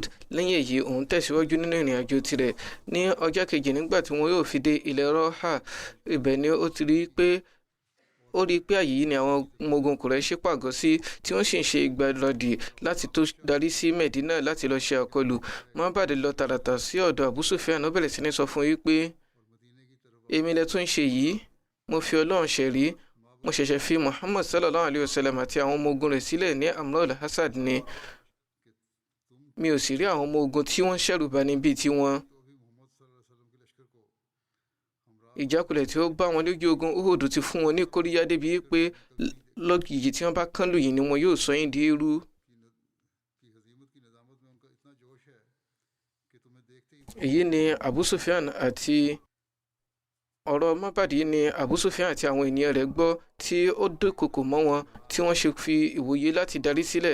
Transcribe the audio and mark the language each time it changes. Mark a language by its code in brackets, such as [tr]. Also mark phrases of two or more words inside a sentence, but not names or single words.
[yo] lẹ́yìn èyí òun tẹ̀síwájú nínú ìrìn àjò tirẹ̀. ní ọjọ́ kejì nígbà tí wọn yóò fi dé ilẹ̀ Roha, ibẹ̀ ni ó rí i pé ààyè yìí ni àwọn ọmọ ogun Kùrẹ́ṣì pàgọ́ sí, tí wọ́n sì ń ṣe ìgbáradì láti tó darí sí Medina láti lọ ṣe àkọlù. Mabad lọ tààràtà sí ọ̀dọ̀ Abu Sufyan, ó bẹ̀rẹ̀ sí ní sọ fún yí pé èmi lẹ tún ṣe yìí, mo fi Ọlọ́run ṣẹ̀rí, mo ṣẹ̀ṣẹ̀ fi Muhammad [ar] صلى الله عليه وسلم [yo] àti àwọn ọmọ ogun rẹ̀ sílẹ̀ ní Amr al-Hasad ni. mi ò sì rí àwọn ọmọ ogun tí wọ́n ṣẹ̀rù bani bíi tiwọn. ìjákulẹ̀ tí ó bá wọn lójú ogun Uhud ti fún wọn ní kóríyá débi pé lọ́gìjì tí wọ́n bá kán lù yìí ni wọn yóò sọ yín di eérú. èyí ni Abu Sufyan àti ọ̀rọ̀ Mabad ni Abu Sufyan àti àwọn ènìyàn rẹ̀ gbọ́, tí ó dúnkokò mọ́ wọn, tí wọ́n ṣe fi ìwòye láti darí sílẹ̀.